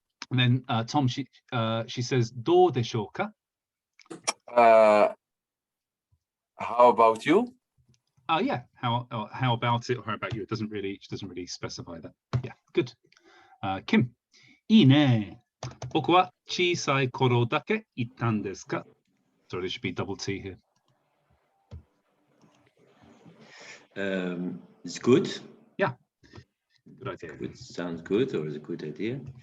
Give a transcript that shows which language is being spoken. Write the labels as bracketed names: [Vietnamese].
[English] And then Tom, she says, [Japanese] "Do deshou ka?" [English] How about you? Yeah. How about it, or how about you? It doesn't really specify that. Yeah. Good. Kim, [Japanese] いいね。僕は小さい頃だけ行ったんですか? [English] So there should be double T here. It's good. Yeah. Good idea. It sounds good, or is a good idea.